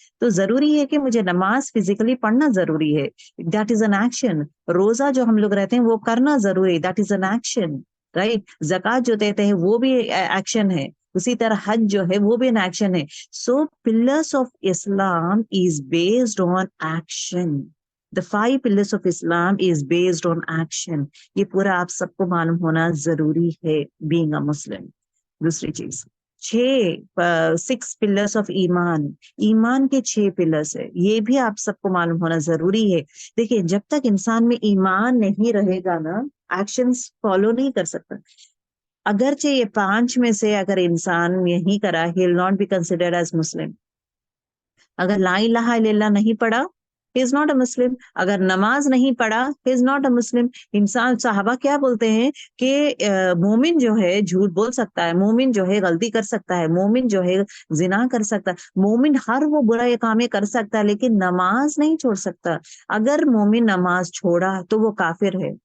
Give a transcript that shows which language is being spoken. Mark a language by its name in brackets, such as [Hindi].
[Urdu] تو ضروری ہے کہ مجھے نماز فزیکلی پڑھنا ضروری ہے، [English] That is an action. [Urdu] روزہ جو ہم لوگ رہتے ہیں وہ کرنا ضروری، [English] That is an action. Right. [Urdu] زکوٰۃ جو دیتے ہیں وہ بھی ایکشن ہے. اسی طرح حج جو ہے وہ بھی این ایکشن ہے. [English] So pillars of Islam is based on action. The 5 pillars of Islam is based on action. [Urdu] یہ پورا آپ سب کو معلوم ہونا ضروری ہے [English] being a Muslim. [Urdu] دوسری چیز 6 pillars of ایمان. ایمان کے 6 pillars ہے، یہ بھی آپ سب کو معلوم ہونا ضروری ہے. دیکھیں جب تک انسان میں ایمان نہیں رہے گا نا، ایکشنز فالو نہیں کر سکتا. اگرچہ یہ 5 میں سے اگر انسان یہی کرا، [English] he will not be considered as Muslim. [Urdu] اگر لا الہ الا اللہ نہیں پڑھا، [English] he is not a Muslim. [Urdu] اگر نماز نہیں پڑھا، [English] he is not a Muslim. [Urdu] انسان، صحابہ کیا بولتے ہیں کہ مومن جو ہے جھوٹ بول سکتا ہے، مومن جو ہے غلطی کر سکتا ہے، مومن جو ہے زنا کر سکتا ہے، مومن ہر وہ برا کام کر سکتا ہے لیکن نماز نہیں چھوڑ سکتا. اگر مومن نماز چھوڑا تو وہ کافر ہے.